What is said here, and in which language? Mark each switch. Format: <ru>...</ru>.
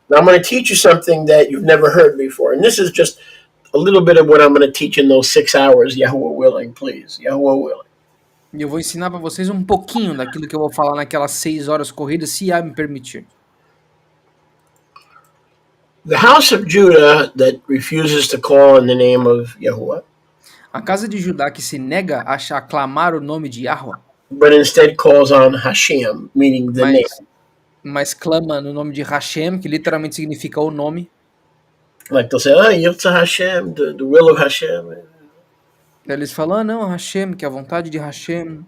<en>Now I'm going to teach you something that you've never heard before. And this is just a little bit of what I'm going to teach in those 6 hours, Yahuwah willing, please. Yahuwah willing.</en> <pt>E eu vou ensinar para vocês um pouquinho daquilo que eu vou falar naquelas 6 horas corridas, se Yah me permitir.</pt> <en>The house of Judah that refuses to call on the name of Yahuwah.</en> <pt>A casa de Judá que se nega a clamar o nome de Yahweh.</pt> <en>But instead calls on Hashem, meaning the name.</en> <pt>Mas clama no nome de Hashem, que literalmente significa o nome.</pt> <en>Like they'll say,</en> <he>Yirtzeh Hashem,</he> <en>the will of Hashem.</en> <pt>Eles falam, não, Hashem, que é a vontade de Hashem.</pt>